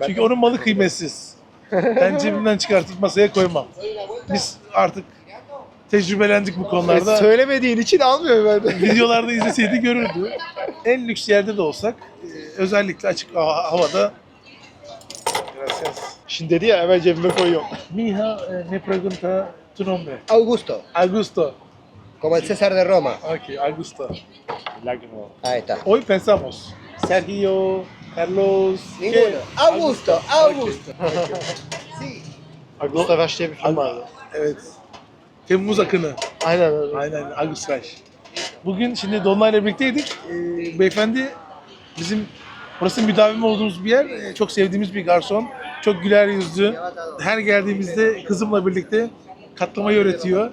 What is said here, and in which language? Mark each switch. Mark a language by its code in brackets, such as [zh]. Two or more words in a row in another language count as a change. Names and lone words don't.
[tr] Çünkü onun malı kıymetsiz. Ben cebimden çıkartıp masaya koymam. Biz artık tecrübelendik bu konularda. Söylemediğin için almıyorum ben de. Videolarda izleseydi görürdü. En lüks yerde de olsak özellikle açık havada. Gracias. Şimdi dedi ya, hemen cebime koyuyorum. [es] Mija, me pregunta tu nombre. Augusto, Augusto. como el César de Roma. Ok, Augusto. Ahí está. Hoy pensamos. Sergio, Carlos. Ninguno. Augusto, Augusto. [tr] Augusto Rush diye bir film vardı. Evet. Temmuz akını. Aynen öyle. Aynen, Agus Rush. Bugün şimdi Dolunay'la birlikteydik. Beyefendi bizim burası müdavimi olduğumuz bir yer. Çok sevdiğimiz bir garson. Çok güler yüzlü. Her geldiğimizde kızımla birlikte katlamayı öğretiyor.